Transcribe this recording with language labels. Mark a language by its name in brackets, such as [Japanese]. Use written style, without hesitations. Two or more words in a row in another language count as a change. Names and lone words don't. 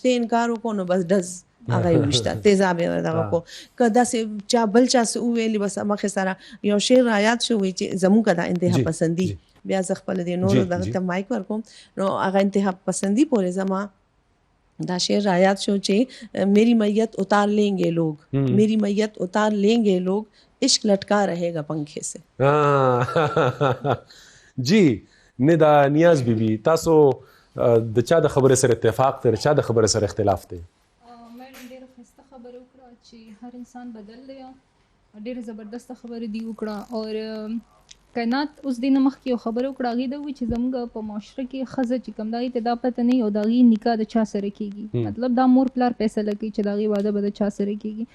[Pashto] رشتې انکار وکړو نو بس ډز هغه یې وشته تیزاب یې دغه کو که داسې چا بل چا څه وویلي بس مخې سره یو شعر رایاد شو وایي چې زموږ که دا انتها پسندي بیا زه خپل دی نورو دغه ته مایک ورکوم نو هغه انتها پسندی پورې زما دا شعر رایاد شو چې [Urdu] میری میت اتار لیں گے لوگ میری میت اتار لیں گے لوگ عشق لٹکا رہے گا پنکھے سے. [Pashto] جی ندا نیاز بیبي تاسو د چا د خبرې سره اتفاق دی چا د خبرې سره اختلاف دی؟ مې ډېره ښایسته خبره وکړه چې هر انسان بدل دی، ډېره زبردسته خبره دی وکړه. اور کائنات اوس دې نه مخکې یو خبره وکړه هغې ده وایي چې زموږ په معاشره کې ښځه چې کوم د هغې ته دا پته نه وي او د هغې نکاح د چا سره کېږي، مطلب دا مور پلار فیصله کوي چې د هغې واده به د چا سره کېږي.